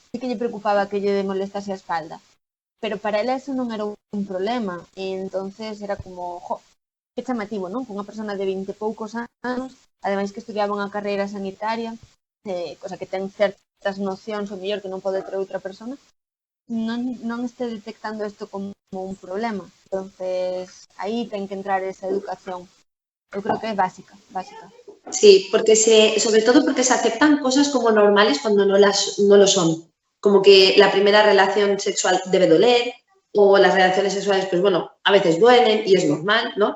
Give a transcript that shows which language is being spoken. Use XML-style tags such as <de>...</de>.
<gl>Sí que lle preocupaba que lle molestase a espalda, pero para ela eso non era un problema, e entonces era como, jo, que chamativo, non? Que unha persona de 20 e poucos anos, ademais que estudiaba unha carreira sanitaria, cosa que ten certas nocións o mellor que non pode ter outra persona, non este detectando isto como un problema. Entonces, aí ten que entrar esa educación. Eu creo que é básica.</gl> <es>Sí, porque sobre todo porque se aceptan cosas como normales cuando no lo son. Como que la primera relación sexual debe doler, o las relaciones sexuales, pues bueno, a veces duelen y es normal, ¿no?</es>